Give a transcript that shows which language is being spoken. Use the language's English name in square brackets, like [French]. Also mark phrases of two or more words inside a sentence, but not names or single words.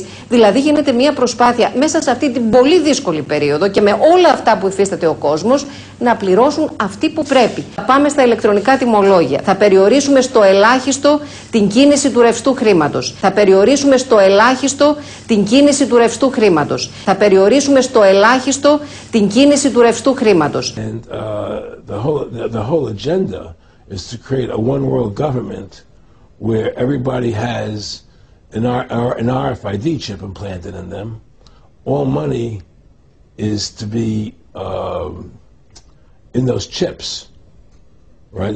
[Greek] Δηλαδή γίνεται μια προσπάθεια μέσα σε αυτή την πολύ δύσκολη περίοδο και με όλα αυτά που υφίσταται ο κόσμος να πληρώσουν αυτοί που πρέπει. Θα πάμε στα ηλεκτρονικά τιμολόγια. Θα περιορίσουμε στο ελάχιστο την κίνηση του ρευστού χρήματος. Θα περιορίσουμε στο ελάχιστο την κίνηση του ρευστού χρήματος. Θα περιορίσουμε στο ελάχιστο την κίνηση του ρευστού χρήματος. [English] And the whole agenda is to create a one world government where everybody has an RFID chip implanted in them. All money is to be in those chips, right?